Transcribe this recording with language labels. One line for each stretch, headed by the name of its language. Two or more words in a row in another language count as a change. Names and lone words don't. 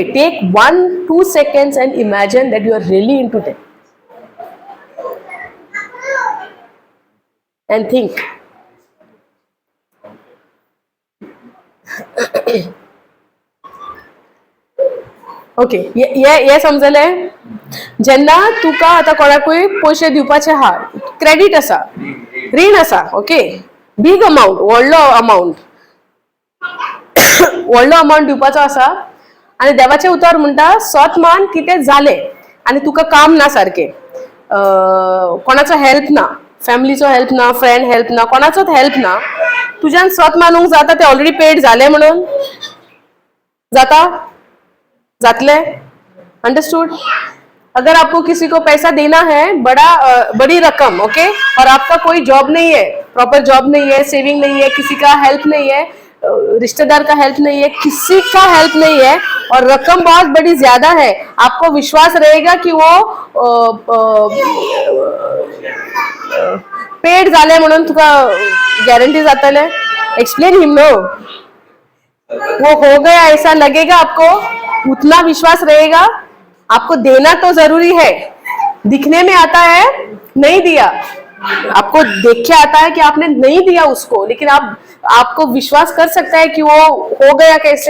English: Take 1-2 seconds and imagine that you are really into debt. And think.
Konkani: ओके, हे समजलें? जेन्ना तुका आतां कोणाकूय पयशे दिवपाचे आहा, क्रेडीट आसा, रीण आसा, ओके,
English: big amount,
Konkani: व्हडलो अमाउंट दिवपाचो आसा, आनी देवाचें उतर म्हणटा स्वत मान कितें जालें आनी तुका काम ना सारकें, कोणाचो हेल्प ना, फॅमिलीचो हेल्प ना,
English: friend help
Konkani: ना, कोणाचोच हेल्प ना, तुज्यान स्वत मानूंक जाता तें
English: already paid
Konkani: जालें म्हणून? जाता? जातले? अंडरस्टूड?
Hindi: अगर आपको किसी को पैसा देना है, बड़ी रकम, ओके, और आपका कोई जॉब नहीं है,
English: proper job
Hindi: नहीं है, सेविंग नहीं है, किसी का हेल्प नहीं है, रिश्तेदार का हेल्प नहीं है, किसी का हेल्प नहीं है, और रकम बहुत बड़ी ज्यादा है, आपको विश्वास रहेगा कि वो पेड
Konkani: जाले म्हणून तुका गारंटी जातले?
English: explain him no.
Hindi: वो हो गया ऐसा लगेगा आपको? उतना विश्वास रहेगा? आपको देना तो जरूरी है, दिखने में आता है नहीं दिया, आपको देख के आता है कि आपने नहीं दिया उसको, लेकिन आपको विश्वास कर सकता है कि वो हो गया कैसे?